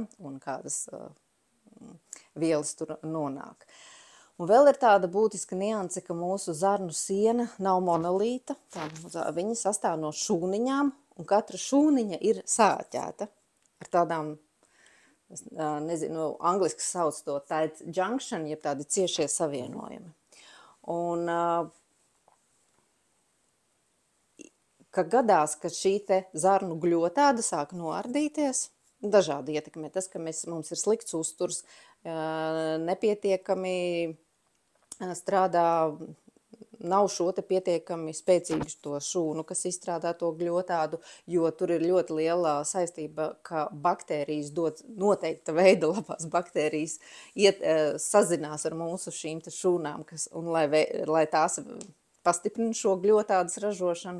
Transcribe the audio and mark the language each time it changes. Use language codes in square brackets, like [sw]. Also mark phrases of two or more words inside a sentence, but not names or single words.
[lv] Un kādas vielas tur nonāk. Un vēl ir tāda būtiska nianse, ka mūsu zarnu siena nav monolīta, viņa sastāv no šūniņām, un katra šūniņa ir sāķēta ar tādām, nezinu, angliski sauc to [en] tight junction, [lv] jeb tādi ciešie savienojumi. Un ka gadās, ka šī te zarnu gļotāda sāk noardīties, dažādi ietekmē. Tas, ka mums ir slikts uzturs, nepietiekami strādā, nav šo te pietiekami spēcīgu to šūnu, kas izstrādā to gļotādu, jo tur ir ļoti liela saistība, ka baktērijas dod noteikta veida labās baktērijas sazinās ar mūsu šīm te šūnām, un lai tās pastiprina šo gļotādas ražošanu.